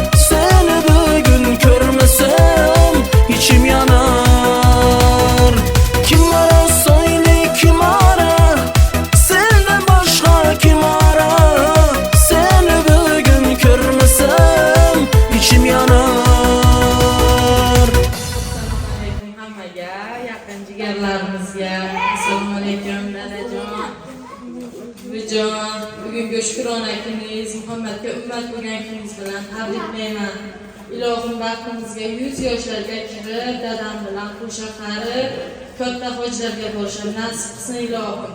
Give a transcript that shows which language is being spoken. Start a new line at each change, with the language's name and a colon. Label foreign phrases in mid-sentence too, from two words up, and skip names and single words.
Turkish: Seni bugün görmesem içim yanar. Kim arar söyle, kim arar? Senden başka kim arar? Seni bugün görmesem içim yanar.
Uzbek: Assalomualaikum hammaga, yaqin jigarlarimizga. Assalomualaikum dadajon, buvijon. Bugungi shukrona kuningiz, Muhammadga ummat bo'lgan kuningiz bilan tabriklayman. Ilohim baxtimizga 100 yoshlarga kirib, dadam bilan qo'sha qarib, katta hojlarga borishni nasib qilsin ilohim.